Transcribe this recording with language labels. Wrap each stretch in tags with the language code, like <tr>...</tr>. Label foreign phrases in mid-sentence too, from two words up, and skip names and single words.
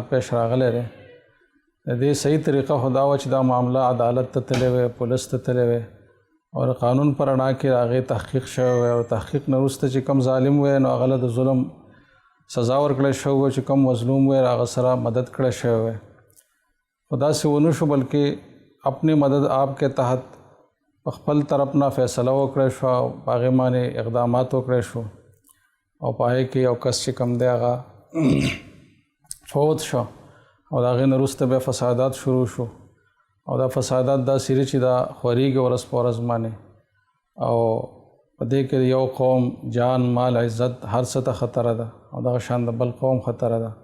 <ps>پیش راغلی دی د دې صحیح طریقه خو دا وه چې دا معامله عدالت ته تللی وی پولیس ته تللی وی او د قانون په رڼا کې هغې تحقیق شوی وی او تحقیق نه وروسته چې کوم ظالم وی نو هغه له د ظلم سزا ورکړی شوی وی چې کوم مظلوم وی هغه سره مدد کړی شوی وی خو داسې ونه شو بلکې</ps> <ur>اپنی مدد آپ کے تحت</ur> <ps>خپل طرف نه فیصله وکړی شو او په هغې باندې اقدامات وکړی شو او په هغې کې یو کس چې کوم دی هغه فوت شو او د هغې نه وروسته بیا فسادات شروع شو او دا فسادات داسې دي چې دا خورېږي ورځ په ورځ باندې او په دې کې یو قوم جان مال عزت هر څه ته خطره ده او دغه شان د بل قوم خطره ده.</ps>